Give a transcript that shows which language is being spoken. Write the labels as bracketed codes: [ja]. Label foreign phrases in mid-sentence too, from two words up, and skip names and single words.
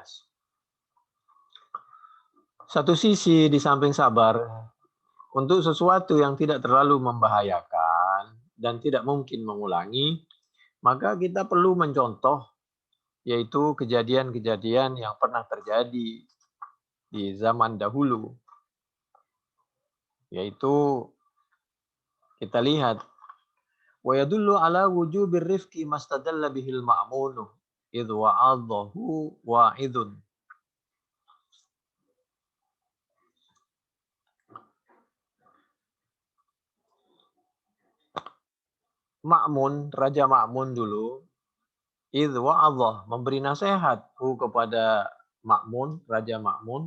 [id] Satu sisi di samping sabar untuk sesuatu yang tidak terlalu membahayakan dan tidak mungkin mengulangi, maka kita perlu mencontoh yaitu kejadian-kejadian yang pernah terjadi di zaman dahulu. Yaitu kita lihat [ar] ويدل على وجوب الرفق ما استدل به المأمون إذ وعظه واعظ. [id] Ma'mun, Raja Ma'mun dulu, [ar] إذ وعظه, [id] memberi nasihat kepada Ma'mun, Raja Ma'mun.